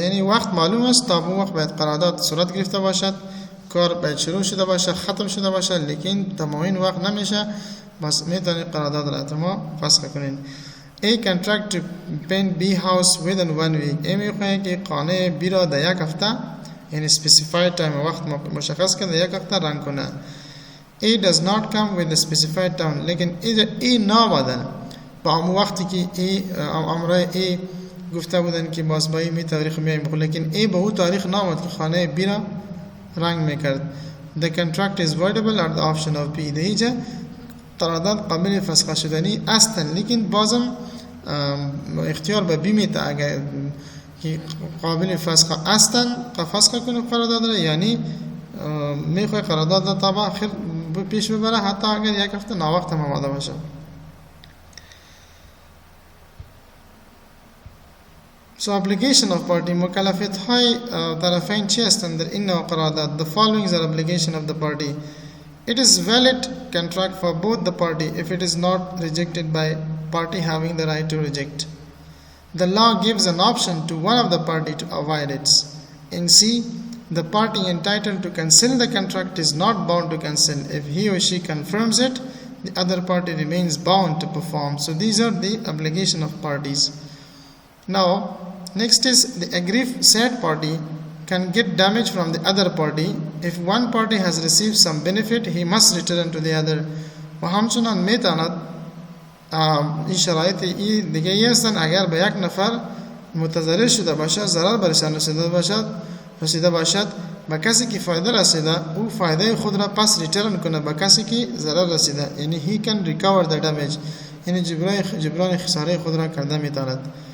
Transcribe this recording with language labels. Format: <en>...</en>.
<fa>یعنی وقت معلوم است تا اون وقت باید قرارداد صورت گرفته باشد، کار باید شروع شده باشه، ختم شده باشه، لیکن تمام این وقت نمیشه، بس میتونید قرارداد را تمام فسخ کنین.</fa> <en>A contract to paint B house within 1 week.</en> <fa>A میخواد که خانه B را در یک هفته، یعنی specified time وقت مشخص کنه، در یک هفته رنگ کنه.</fa> <en>A does not come with a specified time.</en> <fa>لیکن A نامدن با همون وقتی که امرای A گفته بودن که باز با این تاریخ میایم، لیکن A به اون تاریخ نامد که خانه B را رنگ میکرد.</fa> <en>The contract is voidable at the option of B.</en> <fa>اینجا قرارداد قابل فسخ شدنی هستن، لیکن بازم اختیار به بی میده اگر که قابل فسخ هستن فسخ کنه قرارداد را، یعنی میخوای قرارداد را تا با آخر پیش ببره حتی اگر یک هفته ناوقت هم آماده باشه.</fa> <en>So obligation of party</en> <fa>مکلفیت های طرفین چی هستند در این نوع قرارداد؟</fa> <en>The following are obligation of the party. It is valid contract for both the party if it is not rejected by party having the right to reject. The law gives an option to one of the party to avoid it. In C, the party entitled to cancel the contract is not bound to cancel. If he or she confirms it, the other party remains bound to perform. So these are the obligation of parties. Now, next is the aggrieved said party can get damage from the other party. If one party has received some benefit, he must return to the other.</en> <fa>و همچنان میتواند این شرایط دیگه هستن اگر به یک نفر متضرر شده باشد، ضرر برشان رسیده باشد به کسی که فایده رسیده، او فایده خود را پس ریترن کنه به کسی که ضرر رسیده، یعنی</fa> <en>he can recover the damage،</en> <fa>یعنی جبران خساره خود را کرده میتواند.</fa>